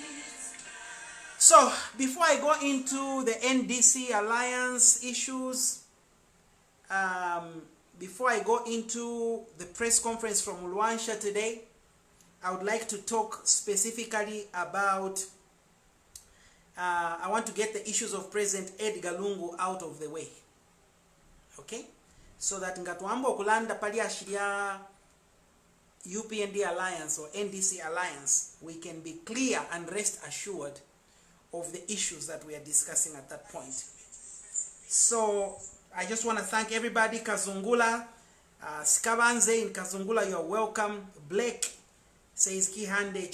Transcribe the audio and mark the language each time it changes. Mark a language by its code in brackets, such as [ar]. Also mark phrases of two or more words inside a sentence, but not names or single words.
[en] So, before I go into the NDC alliance issues, before I go into the press conference from Luansha today, I would like to talk specifically about, I want to get the issues of President Edgar Lungu out of the way. Okay? So that [bem] ngatuambo kulanda pali ashiria [en] UPND alliance or NDC alliance, we can be clear and rest assured of the issues that we are discussing at that point. So I just want to thank everybody. Kazungula, Skabanze in Kazungula, you're welcome. Blake says Kihande.